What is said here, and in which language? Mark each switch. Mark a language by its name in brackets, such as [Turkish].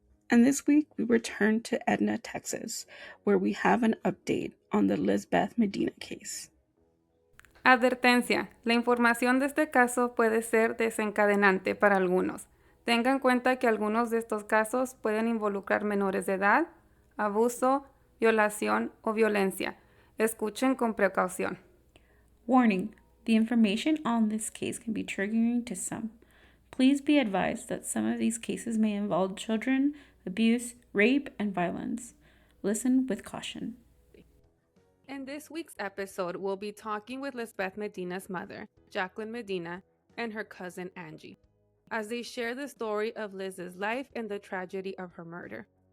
[English] And this week we return to Edna, Texas, where we have an update on the Lizbeth Medina case. [Spanish] Advertencia. La información de este caso puede ser desencadenante para algunos. Tengan en cuenta que algunos de estos casos pueden involucrar menores de edad, abuso, violación o violencia. Escuchen con precaución. [English] Warning. The information on this case can be triggering to some. Please be advised that some of these cases may involve children, abuse, rape, and violence. Listen with caution. In this week's episode, we'll be talking with Lizbeth Medina's mother, Jacqueline Medina, and her cousin Angie, as they share the story of Liz's life and the tragedy of her murder.